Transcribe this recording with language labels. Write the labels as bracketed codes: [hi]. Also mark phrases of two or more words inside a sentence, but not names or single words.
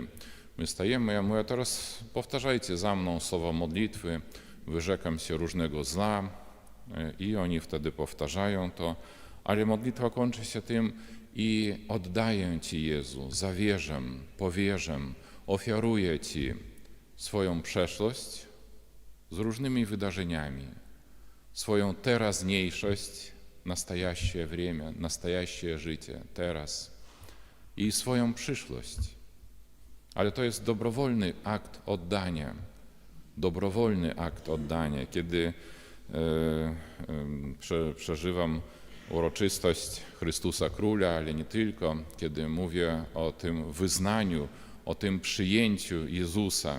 [pl] My stajemy, ja mówię, teraz powtarzajcie za mną słowa modlitwy, wyrzekam się różnego zła i oni wtedy powtarzają to, ale modlitwa kończy się tym i oddaję Ci, Jezu, zawierzę, powierzę, ofiaruję Ci swoją przeszłość z różnymi wydarzeniami, swoją teraźniejszość, [ru] naстоящее время, [pl] naстоящее życie, teraz i swoją przyszłość. Ale to jest dobrowolny akt oddania, kiedy przeżywam uroczystość Chrystusa Króla, ale nie tylko, kiedy mówię o tym wyznaniu, o tym przyjęciu Jezusa.